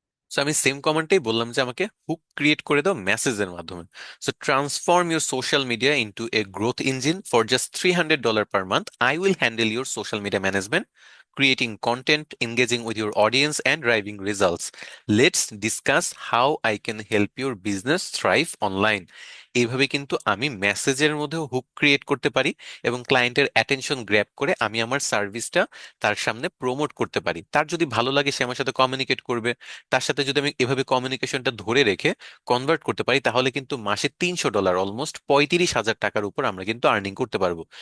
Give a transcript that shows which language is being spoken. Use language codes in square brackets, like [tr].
[bn] So আমি same কমেন্টেই বললাম যে আমাকে হুক ক্রিয়েট করে দাও মেসেজের মাধ্যমে। [en] So transform your social media into a growth engine for just $300 per month. I will handle your social media management, creating content, engaging with your audience, and driving results. Let's discuss how I can help your business thrive online. [bn] এইভাবে কিন্তু আমি মেসেজের মধ্যেও hook create করতে পারি এবং ক্লায়েন্টের attention grab করে আমি আমার সার্ভিসটা তার সামনে প্রমোট করতে পারি। তার যদি ভালো লাগে সে আমার সাথে কমিউনিকেট করবে। তার সাথে যদি আমি এভাবে কমিউনিকেশনটা ধরে রেখে কনভার্ট করতে পারি, তাহলে কিন্তু মাসে $300, অলমোস্ট 35,000 টাকার উপর আমরা কিন্তু আর্নিং করতে পারবো।